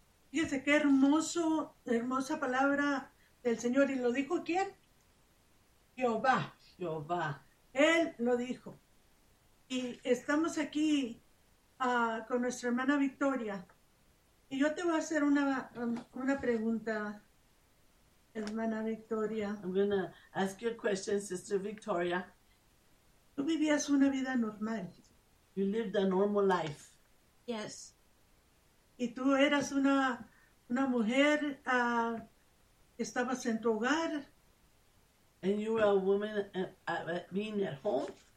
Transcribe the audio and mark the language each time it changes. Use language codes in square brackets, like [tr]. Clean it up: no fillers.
[es] Fíjense qué hermoso, hermosa palabra del Señor. ¿Y lo dijo quién? Jehová. Jehová. Él lo dijo. Y estamos aquí con nuestra hermana Victoria. Y yo te voy a hacer una pregunta, hermana Victoria. [en] I'm going to ask you a question, Sister Victoria. [es] Tú vivías una vida normal. [en] You lived a normal life. Yes. [es] Y tú eras una mujer que estabas en tu hogar. [en] And you were a woman being at home.